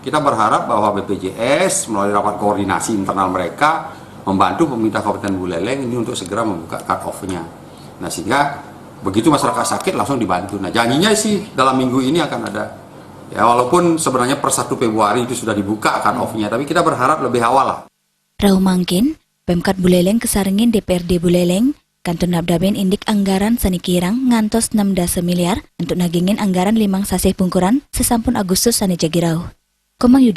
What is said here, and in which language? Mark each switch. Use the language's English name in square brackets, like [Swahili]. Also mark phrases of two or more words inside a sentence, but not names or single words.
[Indonesian] Kita berharap bahwa BPJS melalui rapat koordinasi internal mereka membantu pemerintah Kabupaten Buleleng ini untuk segera membuka [English] cut off- [Indonesian] nya. Nah, sehingga begitu masyarakat sakit langsung dibantu. Nah, janjinya sih dalam minggu ini akan ada. Ya, walaupun sebenarnya per 1 Februari itu sudah dibuka [English] cut off- [Indonesian] nya, tapi kita berharap lebih awal lah. [Balinese] Rau mangkin, Pemkab Buleleng kesarengin DPRD Buleleng kantun nabdaben indik anggaran sanikirang ngantos 6 miliar untuk nagingin anggaran 5 sasih pungkuran sesampun Agustus sane jagirau. Komang Yuda